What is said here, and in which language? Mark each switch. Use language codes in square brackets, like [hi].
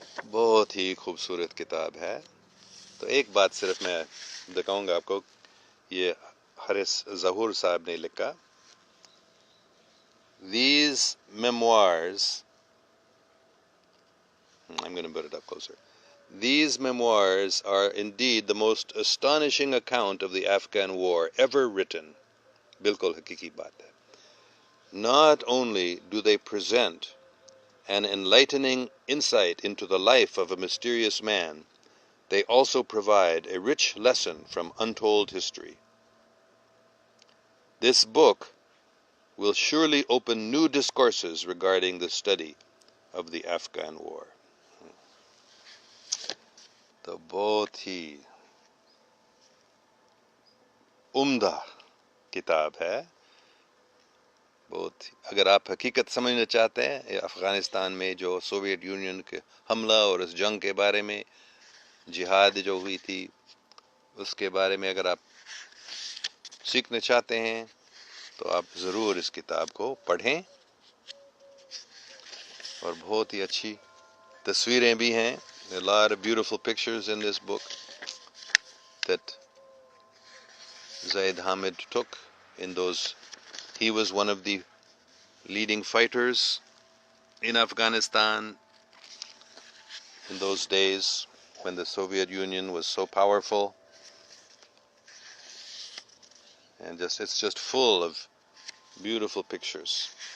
[ur] بہت ہی خوبصورت کتاب ہے. تو ایک بات صرف میں دکھاؤں گا آپ کو، یہ حارث ظہور صاحب نے لکھا، [en] These memoirs, I'm going to put it up closer. These memoirs are indeed the most astonishing account of the Afghan war ever written. [ur] Bilkul hakiki baat hai. [en] Not only do they present an enlightening insight into the life of a mysterious man, they also provide a rich lesson from untold history. This book will surely open new discourses regarding the study of the Afghan war. [ur] تو بہت ہی عمدہ کتاب ہے. اگر آپ حقیقت سمجھنا چاہتے ہیں افغانستان میں جو سوویت یونین کے حملہ اور اس جنگ کے بارے میں، جہاد جو ہوئی تھی اس کے بارے میں اگر آپ سیکھنا چاہتے ہیں، تو آپ ضرور اس کتاب کو پڑھیں. اور بہت ہی اچھی تصویریں بھی ہیں. [en] There are a lot of beautiful pictures in this book that Zaid Hamid took in those. He was one of the leading fighters in Afghanistan in those days when the Soviet Union was so powerful, and it's just full of beautiful pictures.